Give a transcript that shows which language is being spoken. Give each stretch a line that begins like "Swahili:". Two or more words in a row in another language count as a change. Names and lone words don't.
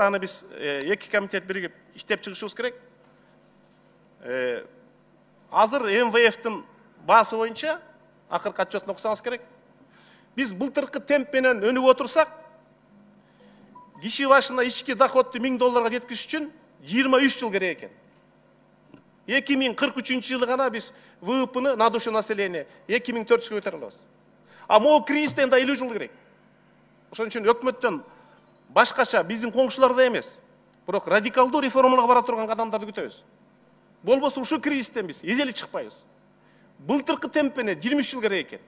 Kyrgyz: Аны биз эки комитет биригип иштеп чыгышыбыз керек. Азыр МВФтин баасы боюнча акыркы отчетун окусаңыз керек. Биз былтыркы темп менен өнүп отурсак, киши башына ички доходду $1000 жеткизиш үчүн 23 жыл керек экен. 2043 жылы гана биз ВВПны
Russian: на душу населения
Kyrgyz: 2400 көтөрө алабыз.
Russian: А могу
Kyrgyz: кризистен да 50 жыл керек. Ошон үчүн өкмөттөн башкача биздин коңшуларда эмес, бирок радикалдуу реформаларга бара турган кадамдарды күтөбүз. Болбосо ушу кризистен биз эзели чыкпайбыз. Былтыркы темп менен 23 жыл керек экен.